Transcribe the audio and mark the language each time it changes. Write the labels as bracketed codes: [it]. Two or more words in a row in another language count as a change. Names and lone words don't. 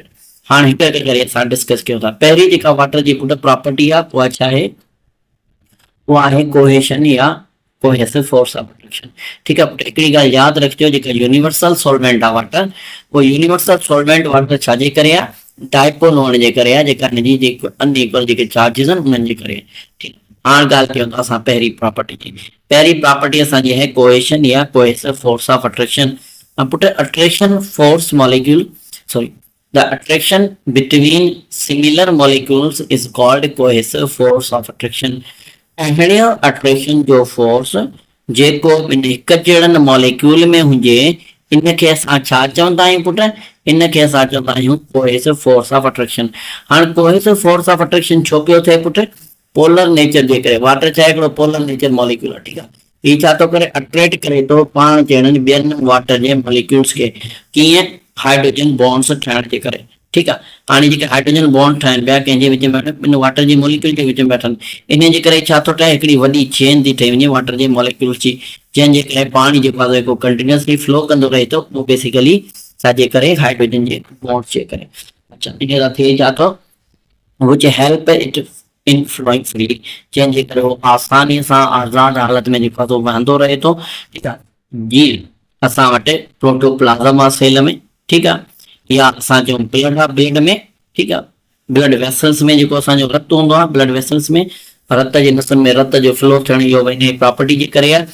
[sd] हाणे हिकु हिकु करे असां डिस्कस कयूं था। पहिरीं जेका वाटर जी पुट प्रॉपर्टी आहे उहा छा आहे, उहा आहे कोहेशन या [en] cohesive force of attraction, [sd] ठीकु आहे पुट। हिकिड़ी ॻाल्हि यादि रखिजो, जेका [en] universal solvent [sd] आहे वाटर, उहो [en] universal solvent [sd] वाटर छाजे करे आहे, डायपोल हुअण जे करे आहे, जेका हिनजी जेके अनइक्वल जेके चार्जिस आहिनि उन्हनि जे करे, ठीकु। हाणे ॻाल्हि कयूं था असां पहिरीं प्रॉपर्टी जी। पहिरीं प्रॉपर्टी असांजी आहे कोहेशन या [en] cohesive force of attraction. पुट attraction force molecule the attraction between similar molecules is called cohesive force of attraction। [sd] अहिड़ो अट्रैक्शन जो फोर्स जेको ॿिनि हिक जहिड़नि मॉलिक्यूल में हुजे, इनखे असां छा चवंदा आहियूं पुट, इनखे असां चवंदा आहियूं [en] cohesive force of attraction. [sd] हाणे [en] cohesive force of attraction [sd] छो पियो थिए पुट, [en] polar nature [sd] जे करे। वाटर छा आहे, हिकिड़ो [en] polar nature molecule [sd] आहे, ठीकु आहे। हीउ छा थो करे, अट्रैक्ट करे थो पाण जहिड़नि ॿियनि वाटर जे मॉलिक्यूल्स खे, कीअं, [en] hydrogen bonds [sd] ठाहिण जे करे, ठीकु आहे। हाणे जेके [en] hydrogen bond [sd] ठाहिनि पिया कंहिंजे विच में, ॿिनि वाटर जे मॉलिक्यूल जे विच में ठहनि, इन जे करे छा थो ठहे, हिकिड़ी वॾी चेन थी ठही वञे वाटर जे मॉलिक्यूल्स जी, जंहिंजे करे पाणी जेको आहे जेको [en] continuously flow [sd] कंदो रहे थो, उहो बेसिकली छाजे करे, हाइड्रोजन जे बॉन्ड्स जे करे। अच्छा, इन सां थिए छा थो, [en] which help it in flowing freely, [sd] जंहिंजे करे उहो आसानीअ सां आज़ाद हालत में जेको आहे सो वहंदो रहे थो, ठीकु आहे। जीअं असां वटि प्रोटोप्लाज़म आहे सेल में, ठीकु आहे, या असां चऊं ब्लड आहे ब्लड में, ठीकु आहे, [en] blood vessels [sd] में जेको असांजो रत हूंदो आहे, [en] blood vessels [sd] में रत जे नसुनि में रत जो फ्लो थियण इहो इन प्रॉपर्टी जे करे आहे।